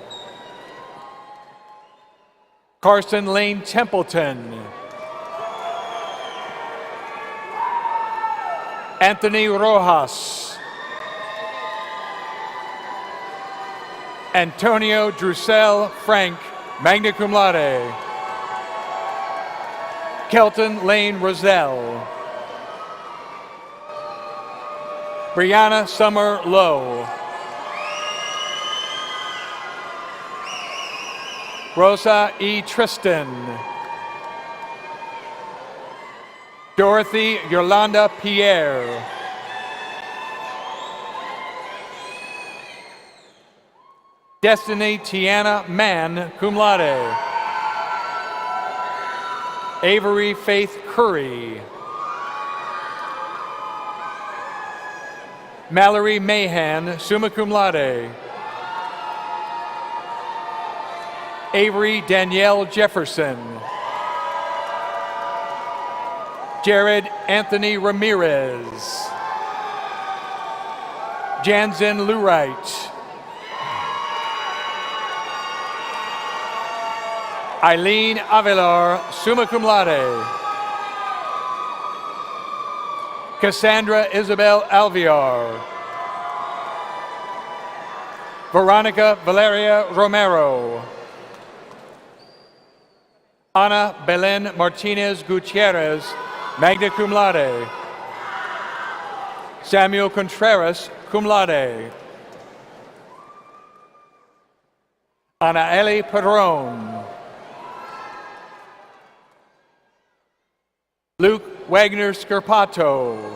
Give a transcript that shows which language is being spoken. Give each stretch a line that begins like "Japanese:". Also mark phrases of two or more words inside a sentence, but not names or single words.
English: Carson Lane Templeton. Anthony Rojas. Antonio Drusel Frank,
Latin: magna cum laude.
English: Kelton Lane Roselle. Brianna Summer Lowe. Rosa E. Tristan. Dorothy Yolanda Pierre. Destiny Tiana Mann,
Latin: cum laude.
English: Avery Faith Curry. Mallory Mahan,
Latin: summa cum laude.
English: Avery Danielle Jefferson. Jared Anthony Ramirez. Jansen Lewright. Eileen Avilar,
Latin: summa cum laude.
English: Cassandra Isabel Alviar. Veronica Valeria Romero. Ana Belen Martinez Gutierrez,
Latin: magna cum laude.
English: Samuel Contreras,
Latin: cum laude.
English: Ana Eli Padron. Luke Wagner Scarpato.